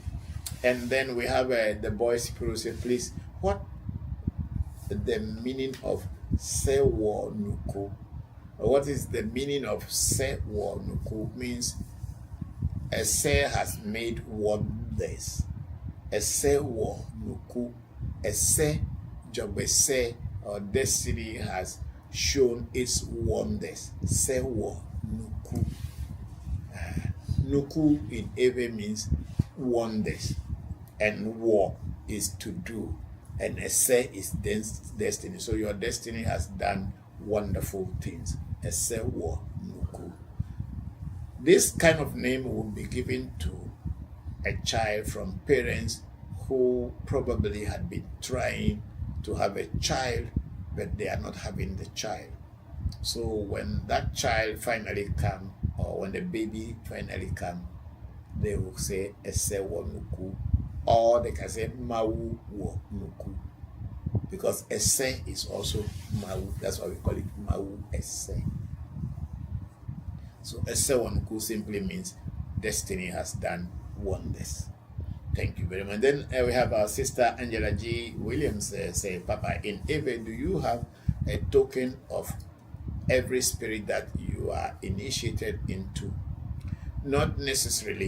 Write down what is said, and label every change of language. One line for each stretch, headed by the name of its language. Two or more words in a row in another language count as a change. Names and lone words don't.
English: And then we have the boy Spiro say, please, what the meaning of Sewo Nuku? What is the meaning of Sewo Nuku? Means a se has made wonders. A Sewo Nuku, a se jobese or destiny has shown its wonders. Sewo Nuku. Nuku in Ewe means wonders, and war is to do, and ese is destiny. So your destiny has done wonderful things. Ese wo nuku. This kind of name will be given to a child from parents who probably had been trying to have a child, but they are not having the child. So when that child finally comes, or when the baby finally comes, they will say ese wo nuku, or they can say mau wo nuku, because ese is also mau. That's why we call it mau ese. So ese wo nuku simply means destiny has done wonders. Thank you very much. Then we have our sister Angela G. Williams say, Papa, in Ewe, do you have a token of every spirit that you are initiated into? Not necessarily.